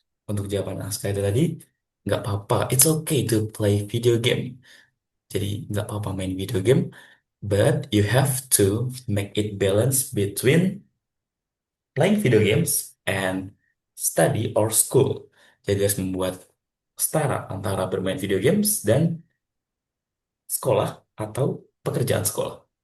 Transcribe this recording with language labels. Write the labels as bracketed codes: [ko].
[id] Untuk jawaban Aska itu tadi, nggak apa-apa. [en] It's okay to play video game. [id] Jadi nggak apa-apa main video game, [en] but you have to make it balance between playing video games and study or school. [id] Jadi harus membuat setara antara bermain video games dan sekolah atau pekerjaan sekolah.